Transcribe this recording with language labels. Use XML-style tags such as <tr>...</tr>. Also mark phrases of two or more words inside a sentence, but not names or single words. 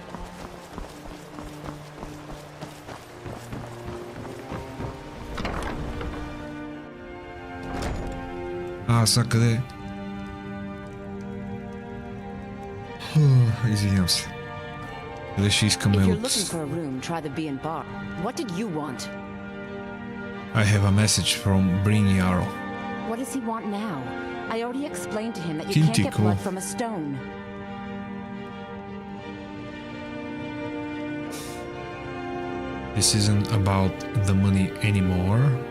<bg>Сега къде? Извинявам се. Къде ще искаме от...</bg> <en>I have a message from Briniaro. What does he want now? I already explained to him that you can't get blood from a stone. This isn't about the money anymore.</en>